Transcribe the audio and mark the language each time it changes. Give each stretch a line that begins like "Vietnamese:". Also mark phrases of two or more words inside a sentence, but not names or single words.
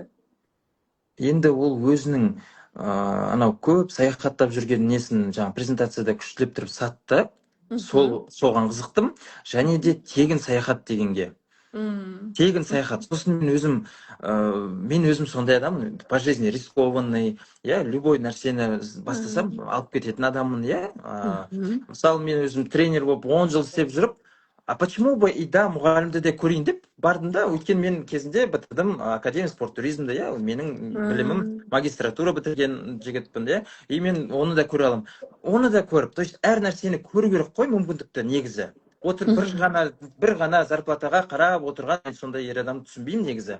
Kazakh: Енді ол өзінің анау көп саяхаттап жүрген несін жаңа презентацияда күштілеп тұрып сатты. Соған қызықтым. Және де тегін саяхат дегенге. Тегін саяхат. Сосын мен өзім сондай адаммын,
Russian: по жизни рискованный,
Kazakh: иә, любой нәрсені бастасам, алып кететін адаммын, иә. Мысалы, мен өзім тренер болып 10 жыл істеп жүріп,
Russian: а почему бы и да,
Kazakh: мұғалімді де көрейін деп бардым да, өйткені мен кезінде бітірдім академия спорт туризмді, иә, менің білімім магистратура бітірген жігітпін, иә, и мен оны да көре аламын. Оны да көріп,
Russian: то есть
Kazakh: әр нәрсені көру керек қой, мүмкіндікті негізі. бір ғана зарплатаға қарап отырған мен сондай ер адам түсінбеймін негізі.